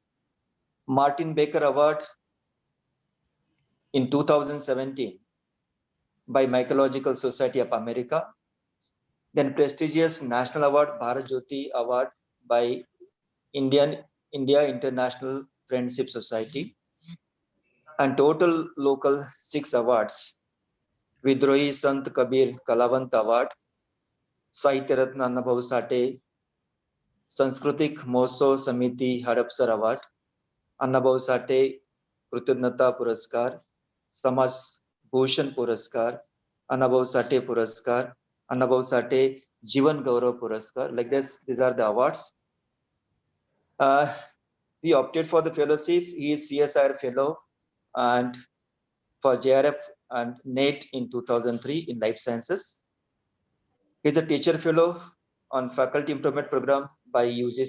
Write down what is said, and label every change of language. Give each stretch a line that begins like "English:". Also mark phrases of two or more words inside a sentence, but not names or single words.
English: Martin Baker Award in 2017 by Mycological Society of America. Then prestigious national award, Bharat Jyoti Award by India International Friendship Society. And total local 6 awards. Vidrohi Sant Kabir Kalavant Award, Sahitya Ratna Annabhav Sate, Sanskritik Moso Samiti Hadapsar Award, Annabhav Sate Krutyadnata Puraskar, Samaj Bhushan Puraskar, Annabhav Sate Puraskar, Annabhav Sate Jivan Gaurav Puraskar. Like this, these are the awards. He opted for the fellowship. He is CSIR fellow and for JRF and NATE in 2003 in life sciences. He is a teacher fellow on faculty improvement program by UGC.